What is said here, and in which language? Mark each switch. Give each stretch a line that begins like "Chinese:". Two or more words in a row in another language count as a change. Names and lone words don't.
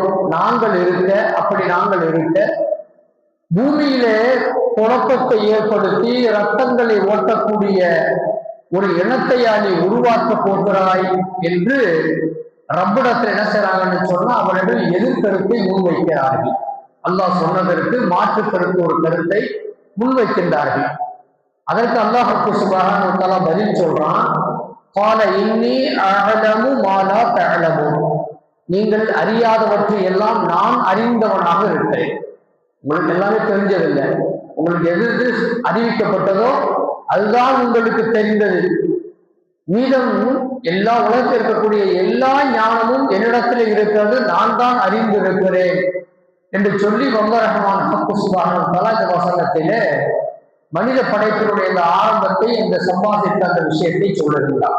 Tamil: நாங்கள் இருக்க, அப்படி நாங்கள் இருக்க பூமியிலே குழப்பத்தை ஏற்படுத்தி ரத்தங்களை ஓட்டக்கூடிய ஒரு இனத்தையா நீ உருவாக்க போகிறாய் என்று ரப்பிடத்தில் என்ன செய்றாங்கன்னு சொன்னா அவர்கள் எதிர்கருத்தை முன்வைக்கிறார்கள். அல்லாஹ் சொன்னதற்கு மாற்று கருத்து ஒரு கருத்தை முன்வைக்கின்றார்கள். அதற்கு
Arabic: الله سبحانه و تعالى
Tamil: பதில் சொல்றான்,
Arabic: قال إني أعلم ما لا تعلمون.
Tamil: நீங்கள் அறியாதவற்றை எல்லாம் நான் அறிந்தவனாக இருக்கிறேன். உங்களுக்கு எல்லாமே தெரிஞ்சதில்லை, உங்களுக்கு எது அறிவிக்கப்பட்டதோ அதுதான் உங்களுக்கு தெரிந்தது. மீதம் எல்லா உலகத்தில் இருக்கக்கூடிய எல்லா ஞானமும் என்னிடத்தில் இருக்கிறது, நான் தான் அறிந்திருக்கிறேன் என்று சொல்லி
Arabic: الله سبحانه و تعالى
Tamil: இந்த வசனத்திலே மனித படைப்பினுடைய இந்த ஆரம்பத்தை, இந்த சம்பாதித்த அந்த விஷயத்தை சொல்லுகிறார்.